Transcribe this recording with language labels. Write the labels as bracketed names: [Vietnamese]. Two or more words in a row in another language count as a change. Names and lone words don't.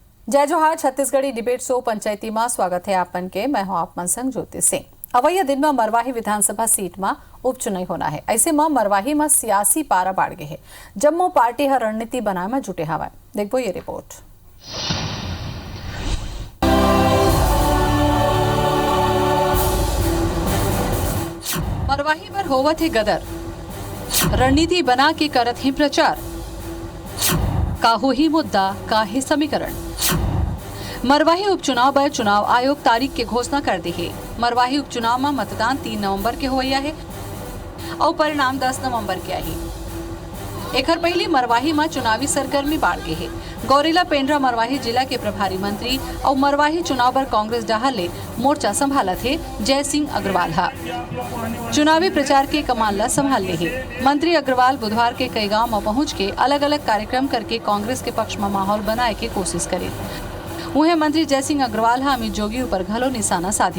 [Chhattisgarhi] जय जोहार छत्तीसगढ़ी [English] debate show [Chhattisgarhi] पंचायती में स्वागत है आपन के। मैं हूं आपमन संग ज्योति सिंह। अवैया दिन में मरवाही विधानसभा सीट में उपचुनाव होना है। ऐसे में मरवाही में सियासी पारा बाढ़ गए है। जम्मू पार्टी हर रणनीति बनाए में जुटे हवा। देखो ये रिपोर्ट। मरवाही पर होवत है गदर, रणनीति बना के करत ही प्रचार। काहो ही मुद्दा काहे समीकरण। मरवाही उपचुनाव पर चुनाव आयोग तारीख के घोषणा कर दी है। मरवाही उपचुनाव में मतदान 3 नवंबर के होया है और परिणाम 10 नवंबर के आई। एकर पहले मरवाही में चुनावी सरगर्मी बाढ़ गई है। गौरेला पेंड्रा मरवाही जिला के प्रभारी मंत्री और मरवाही चुनाव पर कांग्रेस डाहले मोर्चा संभाला थे जय सिंह अग्रवाल चुनावी प्रचार के कमाल संभाल ले है। मंत्री अग्रवाल बुधवार के कई गांव में पहुंच के अलग अलग कार्यक्रम करके कांग्रेस के पक्ष में माहौल बनाए के कोशिश करे। उन्हें मंत्री जय सिंह अग्रवाल अमित जोगी ऊपर घलो निशाना साधे।